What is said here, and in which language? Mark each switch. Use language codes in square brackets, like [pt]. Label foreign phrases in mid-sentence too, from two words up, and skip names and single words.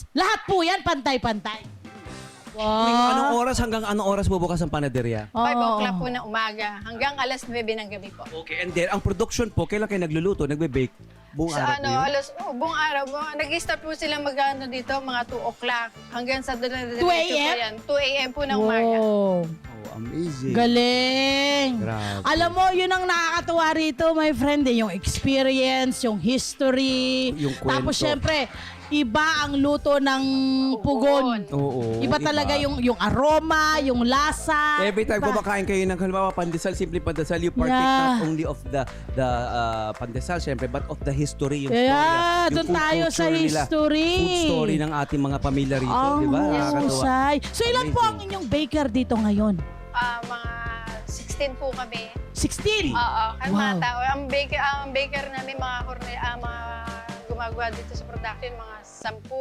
[tl] Lahat po yan, pantay-pantay. Anong oras hanggang anong oras bubukas ang panaderia? 5 o'clock po ng umaga hanggang alas 9 ng gabi po. [en] Okay, and then, [tl] ang production po, kailan kayo nagluluto, nagbe-bake? Buong araw Sa po yun? buong araw. Nag-start po sila mag-ano dito, mga 2 o'clock hanggang sa 2 a.m.? 2 a.m. po ng umaga. [en] Oh, amazing. [tl] Galing. Grabe. Alam mo, yun ang nakakatuwa rito, [en] my friend, [tl] yung experience, yung history. Yung kwento. Tapos, syempre, iba ang luto ng pugon. Oo. Iba talaga yung aroma, yung lasa. [en] Every time [tl] Iba. kumakain kayo ng halimbawa pandesal, simple pandesal, [en] you partake Yeah. not only of the pandesal, syempre, but of the history, [tl] yung Yeah, storya, yung doon food tayo sa culture nila, history. [en] food story [tl] ng ating mga pamilya rito, di ba? Nakakatuwa. husay. So, ilan po ang Amazing. inyong baker dito ngayon? Mga 16 po kami. 16? Oo, ang mga Wow. tao. Ang baker namin, mga gumagawa dito sa production, mga 10.